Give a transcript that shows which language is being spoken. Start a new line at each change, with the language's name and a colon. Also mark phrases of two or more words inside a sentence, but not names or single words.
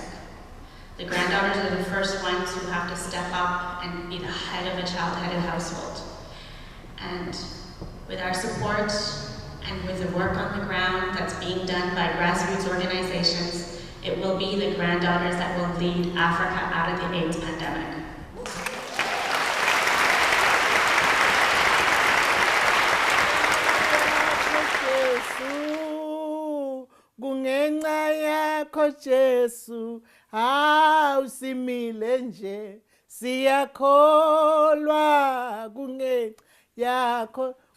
English: The granddaughters are the first ones who have to step up and be the head of a child-headed household. And with our support and with the work on the ground that's being done by grassroots organizations, it will be the granddaughters that will lead Africa out of the AIDS pandemic.
Zulu: Kungenxa yakho Jesu, usimile nje, siyakholwa kungenxa yakho